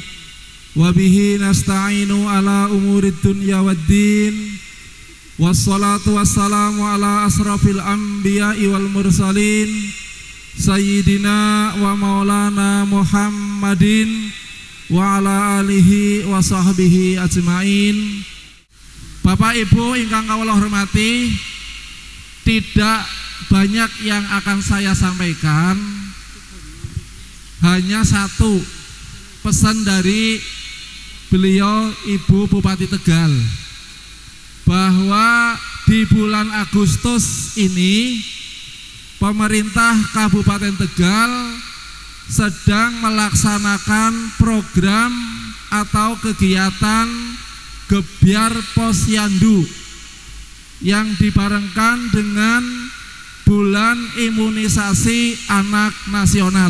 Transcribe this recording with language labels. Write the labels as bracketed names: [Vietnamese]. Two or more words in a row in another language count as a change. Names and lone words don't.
[Arabic] وبه نستعين على أمور الدنيا والدين. والصلاة والسلام على أشرف الأنبياء والمرسلين سيدنا ومولانا محمد وعلى آله وصحبه أجمعين. [Javanese] Bapak Ibu ingkang kawula hormati, [Indonesian] tidak banyak yang akan saya sampaikan. Hanya satu pesan dari beliau Ibu Bupati Tegal, bahwa di bulan Agustus ini pemerintah Kabupaten Tegal sedang melaksanakan program atau kegiatan Gebyar Posyandu yang dibarengkan dengan bulan imunisasi anak nasional.